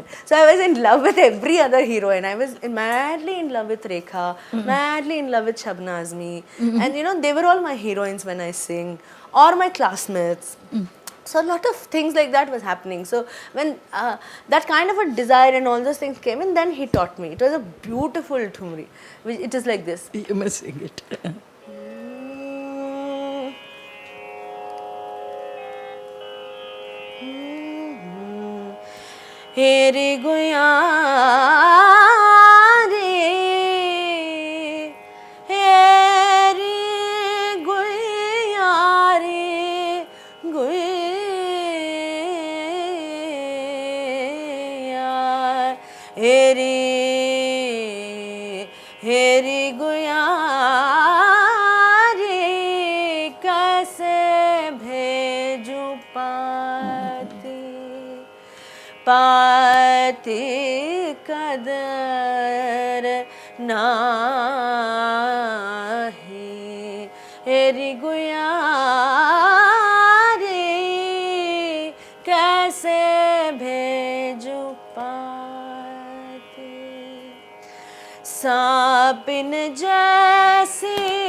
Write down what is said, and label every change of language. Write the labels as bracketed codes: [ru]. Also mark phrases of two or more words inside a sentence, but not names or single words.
[en] So I was in love with every other heroine. I was madly in love with Rekha, madly in love with Shabna Azmi. And they were all my heroines when I sing, or my classmates. So a lot of things like that was happening. So when that kind of a desire and all those things came in, then he taught me. It was a beautiful thumri. It is like this. You must sing it. [hi] हेरी गुया रे, हेरी गुया रे, गुया, हेरी गुया रे, कैसे भेजू पाती कदर नाही हेरी गुया रे कैसे भेजू पाती सांपिन जैसी